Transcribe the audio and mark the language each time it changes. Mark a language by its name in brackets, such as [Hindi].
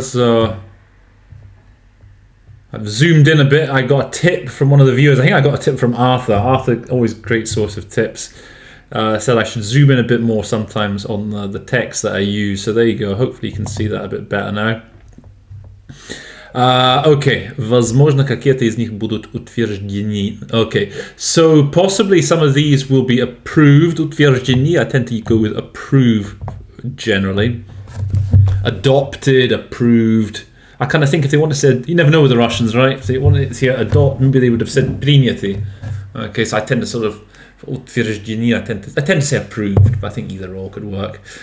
[English] So I've zoomed in a bit. I got a tip from one of the viewers. I think I got a tip from Arthur. Arthur, always a great source of tips. Said I should zoom in a bit more sometimes on the text that I use. So there you go. Hopefully you can see that a bit better now. [Russian] Okay, возможно, какие-то из них будут утверждены. [English] Okay, so possibly some of these will be approved. Утверждены, I tend to go with approve generally. Adopted, approved. I kind of think if they want to say, you never know with the Russians, right? If they want to say adopt, maybe they would have said приняты. Okay, so I tend to sort of утверждены, I tend to say approved, but I think either or could work.